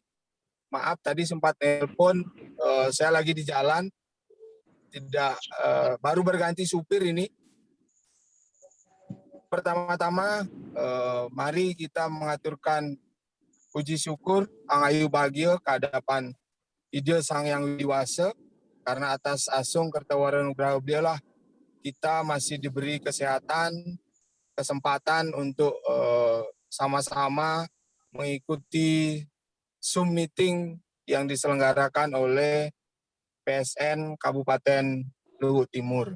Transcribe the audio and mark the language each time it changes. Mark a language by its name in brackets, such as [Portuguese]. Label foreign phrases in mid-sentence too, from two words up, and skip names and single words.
[Indonesian] Maaf tadi sempat telepon, saya lagi di jalan, baru berganti supir ini. Pertama-tama, mari kita mengaturkan puji syukur Angayu Bagio kehadapan Ide Sang Yang Widiwasa, karena atas [Balinese] asung kertawaran nugraha [Indonesian] beliau lah kita masih diberi kesempatan untuk sama-sama mengikuti Zoom meeting yang diselenggarakan oleh PSN Kabupaten Luhut Timur.